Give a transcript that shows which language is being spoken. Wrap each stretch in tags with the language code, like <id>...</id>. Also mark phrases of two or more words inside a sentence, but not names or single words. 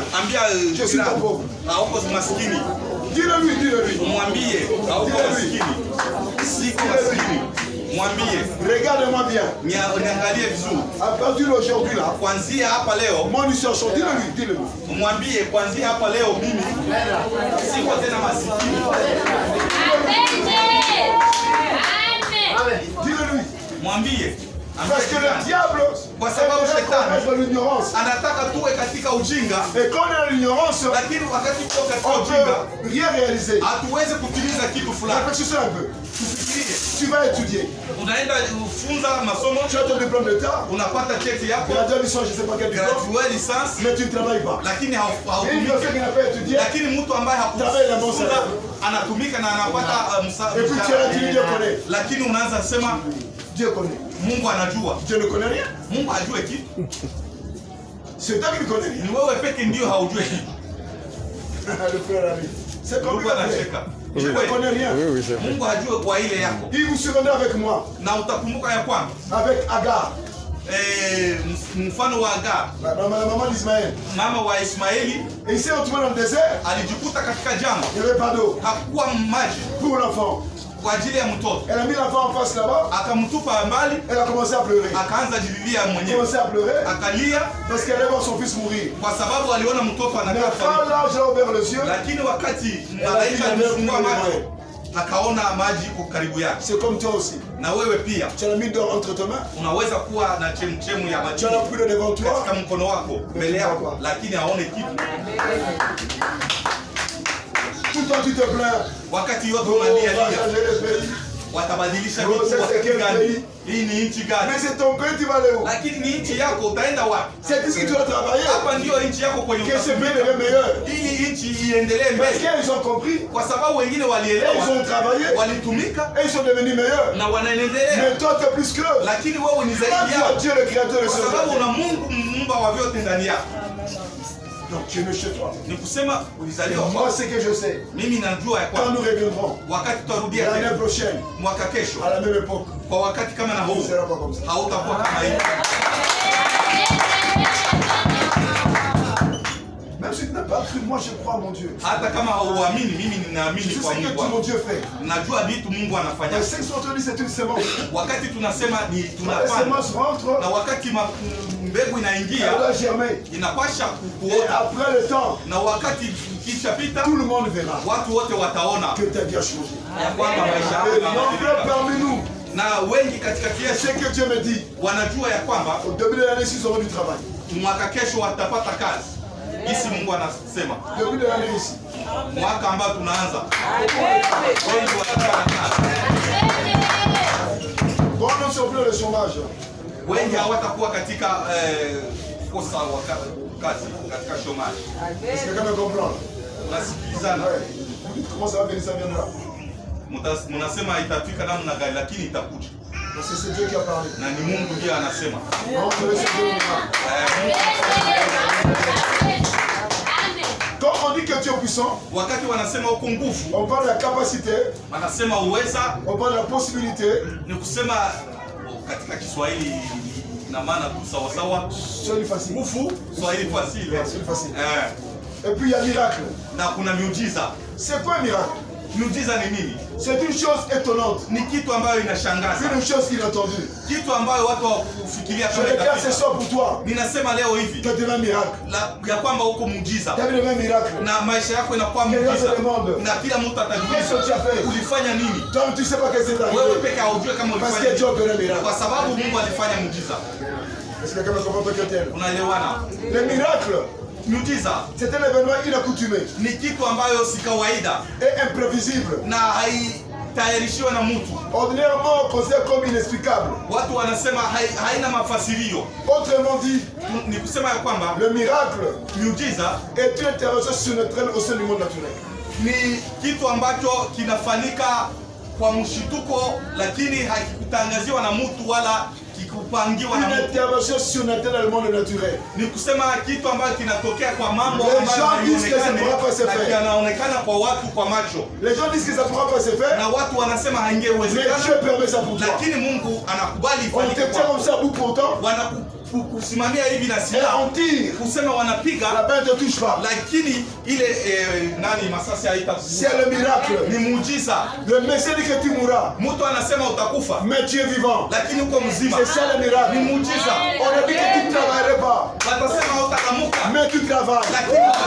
<sw>ambia</sw> <fr>je suis pas pauvre.</fr> <sw>Hauko maskini.</sw> <fr>Dis-le-lui, dis-le-lui.</fr> <sw>Mwambie hauko maskini. Siko maskini. Mwambie.</sw> <fr>Regarde-moi bien.</fr> <sw>Niangalie vizuri.</sw> <fr>À partir d'aujourd'hui là,</fr> <sw>kuanzia hapa leo,</sw> <fr>mon instruction, dis-le-lui, dis-le-lui.</fr> <sw>Mwambie kuanzia hapa leo mimi siko tena maskini.</sw> <fr>Amen. Dis-le-lui.</fr> <sw>Mwambie.</sw> <fr>Parce que le diable,</fr> <sw>kwa sababu shetani</sw> <fr>l'ignorance,</fr> <sw>anataka tuwe katika ujinga.</sw> <fr>Et quand on est dans l'ignorance,</fr> <sw>lakini wakati tuko katika</sw> <fr>on</fr> <sw>ujinga,</sw> <fr>peut rien réaliser.</fr> <sw>Hatuwezi kutimiza kitu fulani.</sw> <fr>Réfléchissez un peu. Tu vas étudier.</fr> <sw>Unaenda kufunza masomo.</sw> <fr>Tu as ton diplôme d'état.</fr> <sw>Unapata cheti yako.</sw> <fr>Gradué licence, je sais pas quel diplôme. Gradué licence. Mais tu ne travailles pas.</fr> <sw>Lakini hautumiki.</sw> <fr>Une personne qui n'a pas étudié.</fr> <sw>Lakini mtu ambaye hakufunza anatumika na anapata</sw> <fr>Et puis tu as dit Dieu connaît.</fr> <sw>Lakini unaanza sema</sw> <fr>Dieu connaît.</fr> <sw>Mungu anajua.</sw> <fr>Dieu ne connaît rien.</fr> <sw>Mungu hajui kitu.</sw> <fr>C'est toi qui ne connais rien.</fr> <sw>Ni wewe peke ndio haujui kitu.</sw> <fr>Le frère ami. C'est comme</fr> <sw>Mungu anacheka.</sw> <fr>Je ne connais rien. Oui, c'est vrai.</fr> <sw>Mungu hajui kwa ile yako.</sw> <fr>Il vous souviendra avec moi.</fr> <sw>Na utakumbuka ya kwamba</sw> <fr>avec Agar.</fr> <sw>Mfano wa Agar.</sw> <fr>La maman d'Ismaël.</fr> <sw>Mama wa Ismaeli.</sw> <fr>Et il s'est retrouvé dans le désert.</fr> <sw>Alijikuta katika jangwa.</sw> <fr>Il n'y avait pas d'eau.</fr> <sw>Hakukuwa maji.</sw> <fr>Pour l'enfant.</fr> <sw>Kwa ajili ya mtoto.</sw> <fr>Elle a mis l'enfant en face là-bas.</fr> <sw>Akamtupa mbali.</sw> <fr>Elle a commencé à pleurer.</fr> <sw>Akaanza jililia</sw> <fr>Elle a</fr> <sw>mwenyewe.</sw> <fr>commencé à pleurer.</fr> <sw>Akalia</sw> <fr>parce qu'elle allait voir son fils mourir.</fr> <sw>Kwa sababu aliona mtoto</sw> <fr>Mais</fr> <sw>anakufa.</sw> <fr>quand l'ange a ouvert les yeux,</fr> <sw>Lakini wakati malaika alifungua macho akaona maji iko karibu yake.</sw> <fr>c'est comme toi aussi.</fr> <sw>Na wewe pia</sw> <fr>Tu as mis d'or entre tes mains.</fr> <sw>unaweza kuwa na chemchemu ya maji</sw> <fr>Tu as la pluie devant toi.</fr> <sw>katika mkono wako mbele yako, lakini haone kitu.</sw> <fr>Tout le temps tu te plains.</fr> <sw>Wakati yote</sw> <fr>Oh, on va</fr> <sw>unalia</sw> <fr>changer le pays.</fr> <sw>watabadilisha Oh, vitu</sw> <fr>c'est</fr> <sw>wakati</sw> <fr>quel</fr> <sw>gani?</sw> <fr>pays?</fr> <sw>Hii ni nchi</sw> <fr>Mais</fr> <sw>gani?</sw> <fr>c'est ton pays, tu vas aller où?</fr> <sw>Lakini ni nchi yako, utaenda wapi?</sw> <fr>C'est ici que tu dois travailler.</fr> <sw>Hapa ndio nchi yako kwenye</sw> <fr>Que ce pays</fr> <sw>utatumika.</sw> <fr>devienne meilleur.</fr> <sw>Ili nchi iendelee</sw> <fr>Parce</fr> <sw>mbele,</sw> <fr>qu'ils ont compris.</fr> <sw>kwa sababu wengine</sw> <fr>Et</fr> <sw>walielewa,</sw> <fr>ils ont travaillé.</fr> <sw>walitumika</sw> <fr>Et ils sont devenus meilleurs.</fr> <sw>na wanaendelea.</sw> <fr>Mais toi, tu es plus que eux.</fr> <sw>Lakini wewe ni</sw> <fr>Toi,</fr> <sw>zaidi</sw> <fr>tu</fr> <sw>yao,</sw> <fr>as Dieu le créateur de</fr> <sw>kwa</sw> <fr>ce</fr> <sw>sababu</sw> <fr>monde.</fr> <sw>una Mungu muumba wa vyote ndani yako.</sw> <fr>Donc tu es né chez toi.</fr> <sw>Ni kusema ulizaliwa</sw> <fr>Moi,</fr> <sw>kwa</sw> <fr>ce que je sais,</fr> <sw>mimi najua ya</sw> <fr>quand</fr> <sw>kwamba</sw> <fr>nous reviendrons</fr> <sw>wakati tutarudia</sw> <fr>l'année</fr> <sw>tena</sw> <fr>prochaine,</fr> <sw>mwaka kesho</sw> <fr>à la même époque,</fr> <sw>kwa wakati kama na</sw> <fr>ce</fr> <sw>huu</sw> <fr>ne sera pas comme ça.</fr> <sw>hautakuwa kama hivi.</sw> <fr>Même si tu n'as pas cru, moi je crois en mon Dieu.</fr> <sw>Hata kama hauamini, mimi</sw> <fr>Je</fr> <sw>ninaamini</sw> <fr>sais</fr> <sw>kwa</sw> <fr>ce que</fr> <sw>Mungu</sw> <fr>tout mon</fr> <sw>wangu.</sw> <fr>Dieu fait.</fr> <sw>Najua vitu Mungu anafanya.</sw> <fr>Mais ce que sont dit, c'est une semence.</fr> <sw>Wakati tunasema ni</sw> <fr>La</fr> <sw>tunapanda</sw> <fr>semence rentre,</fr> <sw>na wakati mbegu</sw> <fr>elle</fr> <sw>inaingia</sw> <fr>va germer.</fr> <sw>inapasha</sw> <fr>Et</fr> <sw>kuota,</sw> <fr>après le temps,</fr> <sw>na wakati ikishapita</sw> <fr>tout le monde verra</fr> <sw>watu wote wataona</sw> <fr>que ta vie a changé.</fr> <sw>ya kwamba maisha yako</sw> <fr>Et nombreux</fr> <sw>yamebadilika.</sw> <fr>parmi nous,</fr> <sw>Na wengi katikati</sw> <fr>ce</fr> <sw>yetu</sw> <fr>que Dieu me dit,</fr> <sw>wanajua ya kwamba</sw> <fr>au début de l'année, ils auront du travail.</fr> <sw>mwaka kesho watapata kazi. Isi Mungu anasema</sw> <fr>Au début de l'année ici.</fr> <sw>mwaka ambao tunaanza wengi watapata kazi,</sw> <fr>Bon, non, sur le chômage.</fr> <sw>wengi hawatakuwa katika kosa wa kazi, katika shomari.</sw> <fr>Est-ce que quelqu'un me comprend?</fr> <sw>Unasikilizana,</sw> <fr>Ouais. Vous dites comment ça va venir, ça viendra.</fr> <sw>mnasema itafika namna gani, lakini itakuja,</sw> <fr>Parce que c'est Dieu qui a parlé.</fr> <sw>na ni Mungu ndiye anasema.</sw> <fr>Non, je laisse Dieu nous Quand on dit que Dieu est puissant,</fr> <sw>Wakati wanasema uko nguvu,</sw> <fr>on parle de la capacité,</fr> <sw>wanasema uweza,</sw> <fr>on parle de la possibilité,</fr> <sw>ni kusema katika Kiswahili ina maana tu sawa sawa,</sw> <fr>c'est facile.</fr> <sw>nguvu Swahili fasile.</sw> <fr>C'est facile. Eh, Et puis il y a miracle.</fr> <sw>na kuna miujiza.</sw> <fr>C'est quoi un miracle?</fr> <sw>Miujiza ni nini?</sw> <fr>C'est une chose étonnante,</fr> <sw>Ni kitu ambayo inashangaza,</sw> <fr>une chose inattendue.</fr> <sw>kitu ambayo watu hawakufikiria</sw> <fr>Je</fr> <sw>kama</sw> <fr>regarde ce</fr> <sw>itafika.</sw> <fr>soir pour toi,</fr> <sw>Ninasema leo hivi</sw> <fr>que tu es un miracle.</fr> <sw>ya kwamba uko muujiza</sw> <fr>Tu as vu le même miracle.</fr> <sw>na maisha yako inakuwa</sw> <fr>Quelqu'un</fr> <sw>muujiza,</sw> <fr>se demande,</fr> <sw>na kila mtu</sw> <fr>qu'est-ce</fr> <sw>atajiuliza</sw> <fr>que tu as fait?</fr> <sw>ulifanya nini.</sw> <fr>Toi, tu ne sais pas qu'est-ce qui est</fr> <sw>Wewe</sw> <fr>arrivé.</fr> <sw>peke haujui kama</sw> <fr>Parce</fr> <sw>ulifanya</sw> <fr>que Dieu a</fr> <sw>nini,</sw> <fr>opéré un miracle.</fr> <sw>kwa sababu Mungu alifanya muujiza.</sw> <fr>Est-ce que quelqu'un me comprend que tel?</fr> <sw>Unaelewana?</sw> <fr>Le miracle,</fr> <sw>Miujiza</sw> <fr>c'est un événement inaccoutumé</fr> <sw>ni kitu ambayo si kawaida</sw> <fr>et imprévisible.</fr> <sw>na haitayarishiwa na mtu.</sw> <fr>Ordinairement considéré comme inexplicable.</fr> <sw>Watu wanasema haina mafasirio.</sw> <fr>Autrement dit,</fr> <sw>Ni kusema ya kwamba</sw> <fr>le miracle</fr> <sw>miujiza</sw> <fr>est une intervention surnaturelle au sein du monde naturel.</fr> <sw>ni kitu ambacho kinafanyika kwa mshituko, lakini hakikutangaziwa na mtu wala kikupangiwa na</sw> <fr>Une</fr> <sw>mtu.</sw> <fr>intervention surnaturelle dans le monde naturel.</fr> <sw>Ni kusema kitu ambacho kinatokea kwa mambo</sw> <fr>Les</fr> <sw>ambayo</sw> <fr>gens disent que ça</fr> <sw>haionekani</sw> <fr>pourra pas se</fr> <sw>na</sw> <fr>faire.</fr> <sw>yanaonekana kwa watu kwa macho,</sw> <fr>Les gens disent que ça ne pourra pas se faire,</fr> <sw>na watu wanasema</sw> <fr>mais</fr> <sw>haingewezekana,</sw> <fr>Dieu permet ça pour toi.</fr> <sw>lakini Mungu anakubali</sw> <fr>On te</fr> <sw>ifanyike</sw> <fr>tient comme</fr> <sw>kwako.</sw> <fr>ça bout pourtant,</fr> <sw>Wanakusimamia hivi na</sw> <fr>et</fr> <sw>silaha</sw> <fr>on tire.</fr> <sw>kusema wanapiga,</sw> <fr>La balle ne te touche pas.</fr> <sw>lakini ile nani masasi haita.</sw> <fr>C'est le miracle.</fr> <sw>Ni muujiza.</sw> <fr>Le Messie dit que tu mourras,</fr> <sw>Mtu anasema utakufa,</sw> <fr>mais tu es vivant.</fr> <sw>lakini uko mzima.</sw> <fr>C'est ça le</fr> <sw>Ni</sw> <fr>miracle.</fr> <sw>muujiza.</sw> <fr>On a dit que tu ne travaillerais pas,</fr> <sw>Watasema hautalamuka,</sw> <fr>mais tu travailles.</fr> <sw>lakini</sw>